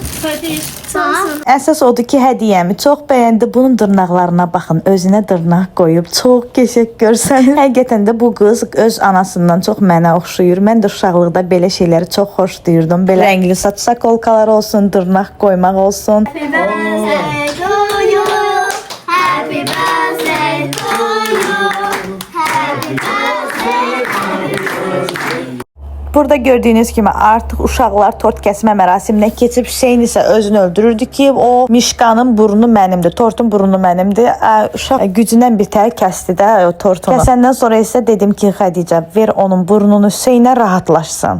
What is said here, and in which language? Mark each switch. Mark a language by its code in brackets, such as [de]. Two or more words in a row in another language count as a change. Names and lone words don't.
[az] Əsas odur ki, hədiyyəmi çox bəyəndi. Bunun dırnaqlarına baxın. Özünə dırnaq qoyub. Çox qəşəng görsənir. Həqiqətən də bu qız öz anasından çox mənə oxşuyur. Mən də uşaqlıqda belə şeyləri çox xoşlayırdım. Belə rəngli saç sakolkalar olsun, dırnaq qoymaq olsun. [en] Happy birthday to you. Happy birthday to you. Happy birthday to you. [az] Burada gördüyünüz kimi artıq uşaqlar tort kəsmə mərasiminə keçib. Hüseyn isə özünü öldürürdü ki, o Mişkanın burnu mənimdir, tortun burnu mənimdir. Uşaq gücündən bir tər kəsdi də o tortunu. Kəsəndən sonra isə dedim ki, Xədicə, ver onun burnunu Hüseynə rahatlaşsın.